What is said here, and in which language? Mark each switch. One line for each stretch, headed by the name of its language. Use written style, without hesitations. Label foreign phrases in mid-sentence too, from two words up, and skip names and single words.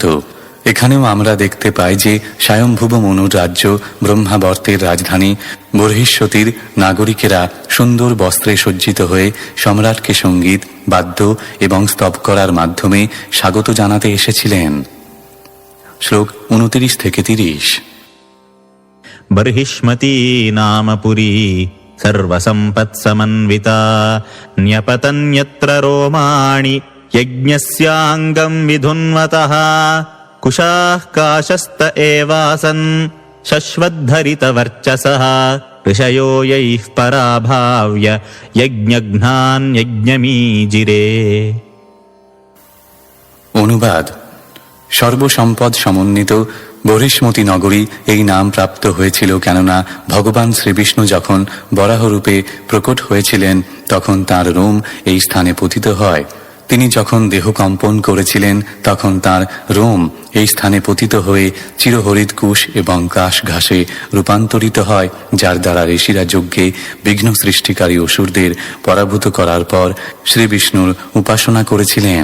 Bangla: এখানেও আমরা দেখতে পাই যে স্বয়ম্ভুব মনুর রাজ্য ব্রহ্মাবর্তের রাজধানী বর্হিষ্যতির নাগরিকেরা সুন্দর বস্ত্রে সজ্জিত হয়ে সম্রাটকে সঙ্গীত, বাদ্য এবং স্তব করার মাধ্যমে স্বাগত জানাতে এসেছিলেন। শ্লোক 29-30।
Sanskrit: बर्हिष्मती नाम पुरी सर्वसम्पत्समन्विता न्यपतन्यत्र रोमाणि यज्ञस्याङ्गं विधुन्वतः कुशाः काशस्त एवासन् शश्वद्धरितवर्चसः ऋषयो यैः पराभाव्य यज्ञघ्नान्यज्ञमीजिरे।
Bangla: অনুবাদ: সর্বসম্পদ সমন্বিত বহিষ্মতি নগরী এই নাম প্রাপ্ত হয়েছিল কেননা ভগবান শ্রীবিষ্ণু যখন বরাহরূপে প্রকট হয়েছিলেন তখন তাঁর রোম এই স্থানে পতিত হয়। তিনি যখন দেহ কম্পন করেছিলেন তখন তাঁর রোম এই স্থানে পতিত হয়ে চিরহরিত কুশ এবং কাশ ঘাসে রূপান্তরিত হয়, যার দ্বারা ঋষিরা যজ্ঞে বিঘ্ন সৃষ্টিকারী অসুরদের পরাভূত করার পর শ্রীবিষ্ণুর উপাসনা করেছিলেন।